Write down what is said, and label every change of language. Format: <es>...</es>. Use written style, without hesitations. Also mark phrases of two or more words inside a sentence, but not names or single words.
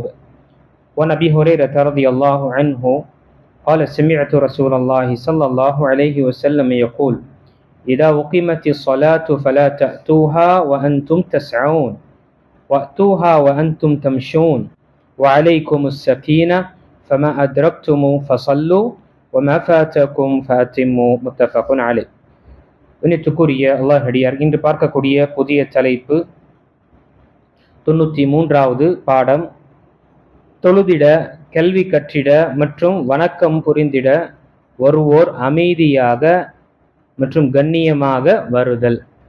<ar>وعن أبي هريرة رضي الله عنه قال: سمعت رسول الله صلى الله عليه وسلم يقول: إذا أقيمت الصلاة فلا تأتوها وأنتم تسعون وأتوها وأنتم تمشون وعليكم السكينة فما أدركتم فصلوا وما فاتكم فأتموا. متفق عليه.</ar> <ta>இனித்துக்குரிய அல்லாஹ் அடியார், இன்று பார்க்கக்கூடிய புதிய தலைப்பு 93வது பாடம். தொழுதிட, கல்வி கற்றிட மற்றும் வணக்கம் புரிந்திட வருவோர் அமைதியாக மற்றும் கண்ணியமாக வருதல்.</ta>